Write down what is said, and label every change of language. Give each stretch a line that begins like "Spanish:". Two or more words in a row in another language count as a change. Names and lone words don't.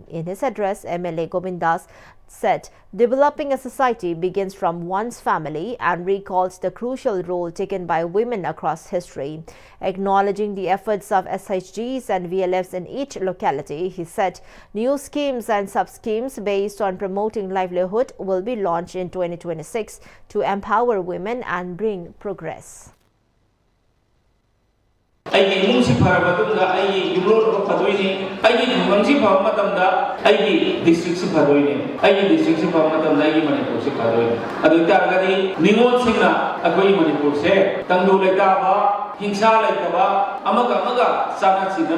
English: In his address, MLA Govindas said developing a society begins from one's family and recalled the crucial role taken by women across history. Acknowledging the efforts of SHGs and VLFs in each locality, he said new schemes and sub-schemes based on promoting livelihood will be launched in 2026 to empower women and bring progress.
Manipuri: ꯑꯩꯒꯤ ꯏꯃꯨꯡꯁꯤ ꯐꯔꯕ ꯃꯇꯨꯡꯗ ꯑꯩꯒꯤ ꯌꯨꯝꯂꯣꯟꯅꯕ ꯐꯗꯣꯏꯅꯤ ꯑꯩꯒꯤ ꯈꯨꯡꯒꯪꯁꯤ ꯐꯕ ꯃꯇꯝꯗ ꯑꯩꯒꯤ ꯗꯤꯁꯇ꯭ꯔꯤꯛꯁꯤ ꯐꯗꯣꯏꯅꯤ ꯑꯩꯒꯤ ꯗꯤꯁꯇ꯭ꯔꯤꯛꯁꯤ ꯐꯕ ꯃꯇꯝꯗ ꯑꯩꯒꯤ ꯃꯅꯤꯄꯨꯔꯁꯤ ꯐꯗꯣꯏꯅꯤ ꯑꯗꯨ ꯑꯣꯏꯇꯥꯔꯒꯗꯤ ꯅꯤꯉꯣꯜꯁꯤꯡꯅ ꯑꯩꯈꯣꯏꯒꯤ ꯃꯅꯤꯄꯨꯔꯁꯦ ꯇꯪꯗꯨ ꯂꯩꯇꯥꯕ ꯍꯤꯡꯁꯥ ꯂꯩꯇꯕ ꯑꯃꯒ ꯆꯥꯟꯅ ꯆꯤꯟꯅꯅ